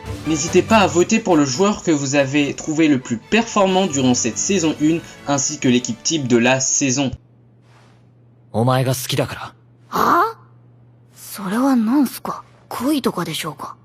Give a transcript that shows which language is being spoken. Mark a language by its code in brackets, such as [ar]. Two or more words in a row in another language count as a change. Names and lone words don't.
[fr] N'hésitez pas à voter pour le joueur que vous avez trouvé le plus performant durant cette saison 1 ainsi que l'équipe type de la saison. [ja] お前が好きだから。はあ？それはなんすか？恋とかでしょうか？